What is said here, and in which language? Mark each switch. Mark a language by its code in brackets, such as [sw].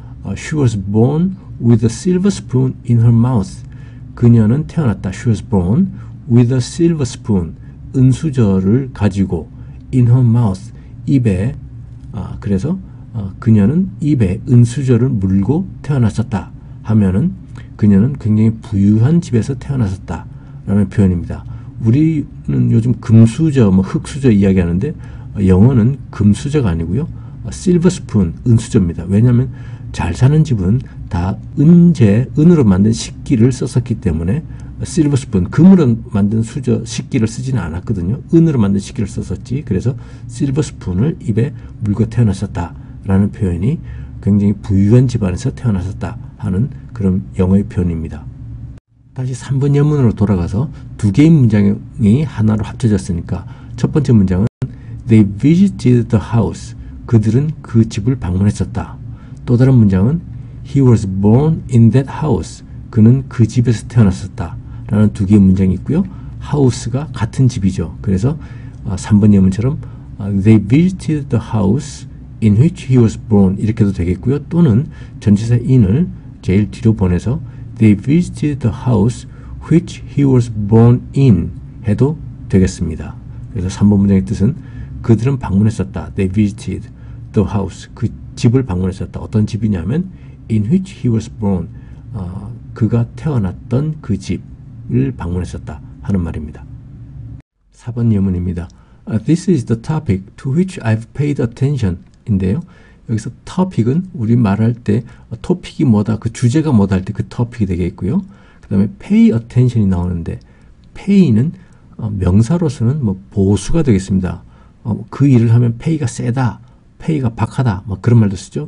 [en] She was born with a silver spoon in her mouth. [ko] 그녀는 태어났다. [en] She was born with a silver spoon. [ko] 은수저를 가지고 [en] in her mouth. [ko] 입에. 그래서 그녀는 입에 은수저를 물고 태어났었다 하면은 그녀는 굉장히 부유한 집에서 태어났었다 라는 표현입니다. 우리는 요즘 금수저, 흙수저 이야기하는데 영어는 금수저가 아니고요. 실버 스푼, 은수저입니다. 왜냐하면 잘 사는 집은 다 은으로 만든 식기를 썼었기 때문에 실버 스푼, 금으로 만든 식기를 쓰지는 않았거든요. 은으로 만든 식기를 썼었지. 그래서 실버 스푼을 입에 물고 태어났었다 라는 표현이 굉장히 부유한 집안에서 태어났었다 하는 그런 영어의 표현입니다. 다시 3번 예문으로 돌아가서 두 개의 문장이 하나로 합쳐졌으니까 첫 번째 문장은 [en] They visited the house. [ko] 그들은 그 집을 방문했었다. 또 다른 문장은 [en] He was born in that house. [ko] 그는 그 집에서 태어났었다. 라는 두 개의 문장이 있고요. house가 같은 집이죠. 그래서 3번 예문처럼 [en] They visited the house in which he was born [ko] 이렇게도 되겠고요. 또는 전치사 [en] in을 [ko] 제일 뒤로 보내서 [en] They visited the house which he was born in [ko] 해도 되겠습니다. 그래서 3번 문장의 뜻은 그들은 방문했었다. [en] They visited the house. [ko] 그 집을 방문했었다. 어떤 집이냐면 [en] in which he was born. [ko] 그가 태어났던 그 집을 방문했었다 하는 말입니다. 4번 예문입니다. [en] This is the topic to which I've paid attention [ko] 인데요. 여기서 topic은 우리 말할 때 토픽이 뭐다, 그 주제가 뭐다 할 때 그 topic이 되겠고요. 그 다음에 pay attention이 나오는데 pay는 명사로서는 뭐 보수가 되겠습니다. 그 일을 하면 pay가 세다, pay가 박하다, 뭐 그런 말도 쓰죠.